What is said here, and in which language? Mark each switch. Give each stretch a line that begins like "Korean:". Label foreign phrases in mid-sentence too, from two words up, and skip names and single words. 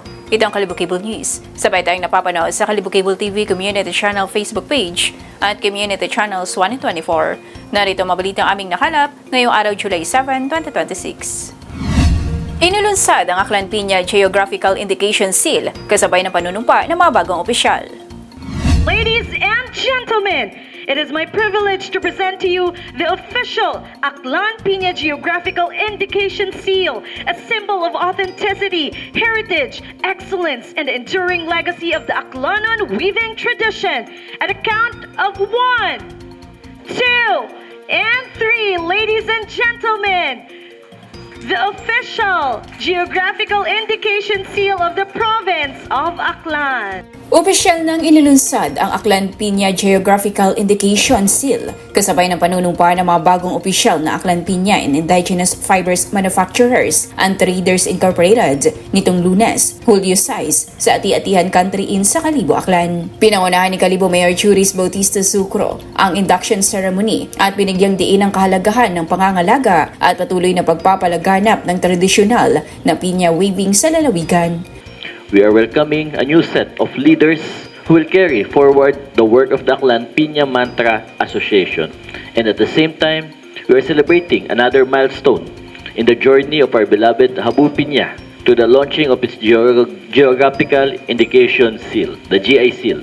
Filipino: Ito ang Kalibo Cable News. Sabay tayong napapanood sa Kalibo Cable TV Community Channel Facebook page at Community Channels 1 and 24. Narito mabalitang aming nakalap ngayong araw July 7, 2026. Inilunsad ang Aklan Piña Geographical Indication Seal kasabay ng panunumpa ng mga bagong opisyal.
English: Ladies and gentlemen, it is my privilege to present to you the official Aklan Piña Geographical Indication Seal, a symbol of authenticity, heritage, excellence, and enduring legacy of the Aklanon weaving tradition. At a count of 1, 2, and 3, ladies and gentlemen, the official Geographical Indication Seal of the province of Aklan.
Filipino: Opisyal nang inilunsad ang Aklan Piña Geographical Indication Seal kasabay ng panunumpa ng mga bagong opisyal na Aklan Piña and Indigenous Fibers Manufacturers and Traders Incorporated nitong Lunes, Hulyo 6 sa Ati-Atihan Country Inn sa Kalibo, Aklan. Pinangunahan ni Kalibo Mayor Churis Bautista Sucro ang
English: induction ceremony
Filipino: at binigyang diin ang kahalagahan ng pangangalaga at patuloy na pagpapalaganap ng tradisyonal na piña weaving sa lalawigan.
English: We are welcoming a new set of leaders who will carry forward the work of the Aklan Piña Mantra Association. And at the same time, we are celebrating another milestone in the journey of our beloved Habu Piña to the launching of its Geographical Indication Seal, the GI Seal.